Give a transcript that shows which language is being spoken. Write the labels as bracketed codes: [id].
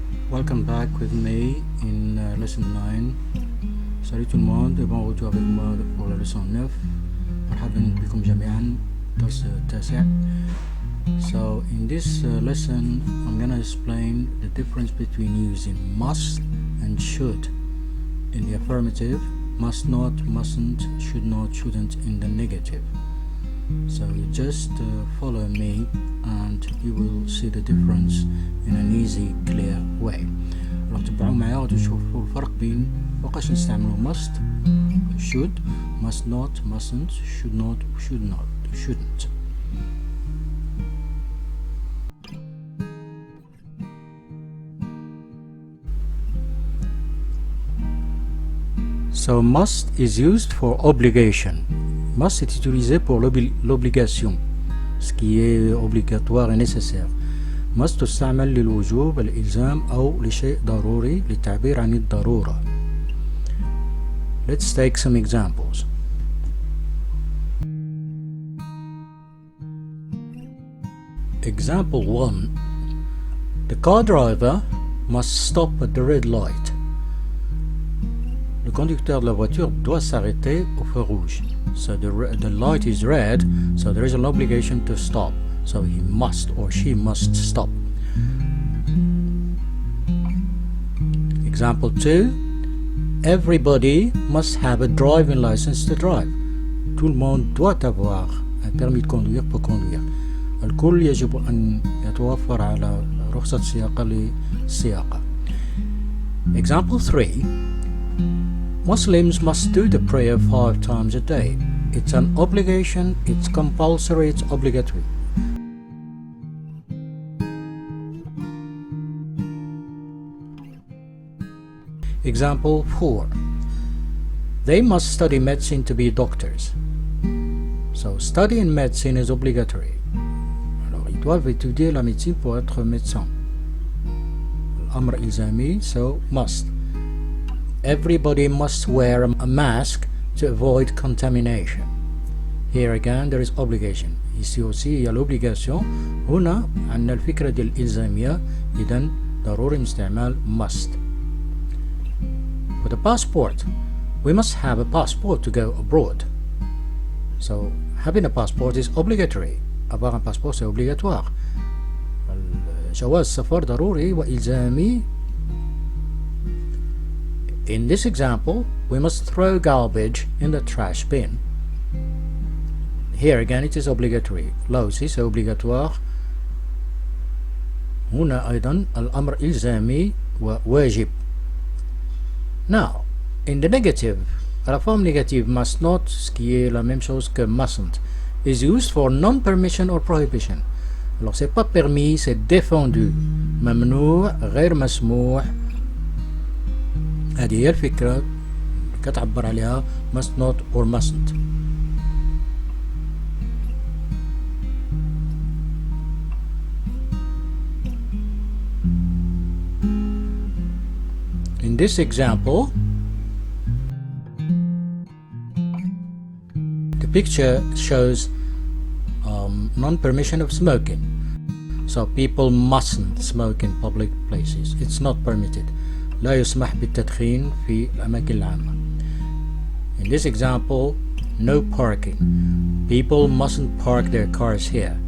[en] Welcome back with me in lesson 9. [fr] Salut tout le monde et bon retour avec moi pour la leçon 9. [ar] مرحبا بكم جميعا درس التاسع. [en] So in this lesson I'm gonna explain the difference between using must and should in the affirmative, must not, mustn't, should not, shouldn't in the negative. So you just follow me and you will see the difference in an easy, clear way. [ar] لو تبعوا معايا غادي تشوفوا الفرق بين وقاش نستعملوا [en] must, should, must not, mustn't, should not, shouldn't. So must is used for obligation. [fr] Must est utilisé pour l'obligation, ce qui est obligatoire et nécessaire. [ar] must تستعمل للوجوب، الإلزام أو لشيء ضروري للتعبير عن الضرورة. [en] Let's take some examples. Example 1. The car driver must stop at the red light. [fr] Le conducteur de la voiture doit s'arrêter au feu rouge. [en] So the light is red, so there is an obligation to stop. So he must or she must stop. Example 2. Everybody must have a driving license to drive. [fr] Tout le monde doit avoir un permis de conduire pour conduire. [ar] الكل يجب أن يتوفر على رخصة سياقة للسياقة. [en] Example 3. Muslims must do the prayer 5 times a day. It's an obligation, it's compulsory, it's obligatory. Example 4. They must study medicine to be doctors. So studying medicine is obligatory. [fr] Alors ils doivent étudier la médecine pour être médecin. [ar] الأمر إلزامي, [en] so must. Everybody must wear a mask to avoid contamination. Here again there is obligation. [fr] Ici aussi il y a l'obligation. [ar] هنا عندنا الفكرة ديال الإلزامية. إذن ضروري استعمال must. [en] For the passport, we must have a passport to go abroad. So having a passport is obligatory. [fr] Avoir un passeport c'est obligatoire. [ar] جواز السفر ضروري وإلزامي. [en] In this example, we must throw garbage in the trash bin. Here again it is obligatory. [fr] là aussi c'est obligatoire. [ar] هنا أيضا الأمر إلزامي وواجب. [en] Now, in the negative, [fr] la forme négative [en] must not, [fr] ce qui est la même chose que [en] mustn't, is used for non-permission or prohibition. [fr] Alors c'est pas permis, c'est défendu. [ar] ممنوع غير مسموح. هذه هي الفكرة كتعبر عليها must not or mustn't. [en] In this example, the picture shows non-permission of smoking. So people mustn't smoke in public places. It's not permitted. [ar] لا يسمح بالتدخين في الأماكن العامة. [en] In this example, no parking. People mustn't park their cars here.